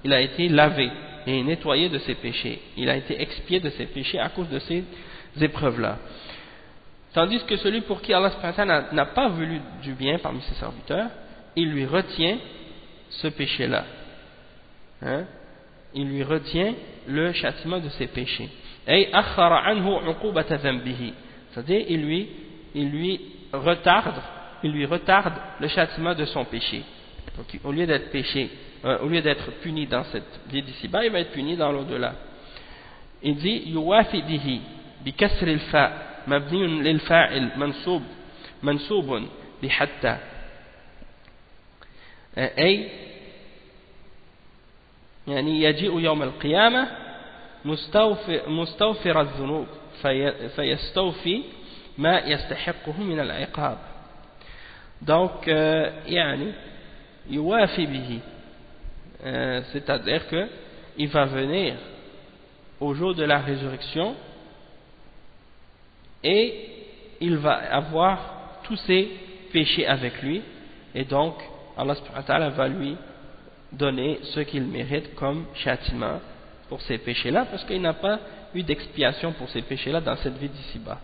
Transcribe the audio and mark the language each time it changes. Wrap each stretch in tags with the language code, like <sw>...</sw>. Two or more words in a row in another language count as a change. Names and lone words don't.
<fr>Il a été lavé et nettoyé de ses péchés, il a été expié de ses péchés à cause de ces épreuves-là. Tandis que celui pour qui Allah</fr> <ar>سبحانه وتعالى</ar> <fr>n'a pas voulu du bien parmi ses serviteurs, il lui retient ce péché-là, il lui retient le châtiment de ses péchés.</fr> <ar>Et أخر عنه عقوبة ذنبه,</ar> <fr>c'est-à-dire il lui retarde le châtiment de son péché. Donc au lieu d'être puni dans cette vie d'ici-bas, il va être puni dans l'au-delà. Il dit</fr> <ar>يوافي به بكسر الفاء مبني للفاعل منصوب بحتى أي يعني يجيء يوم القيامة مستوفر الذنوب فيستوفي ما يستحقه من العقاب. Donc يعني يوافي به,</ar> <fr>c'est-à-dire que il va venir au jour de la résurrection et il va avoir tous ses péchés avec lui, et donc Allah</fr> <ar>سبحانه وتعالى</ar> <fr>va lui donner ce qu'il mérite comme châtiment pour ces péchés-là, parce qu'il n'a pas eu d'expiation pour ces péchés-là dans cette vie d'ici-bas.</fr>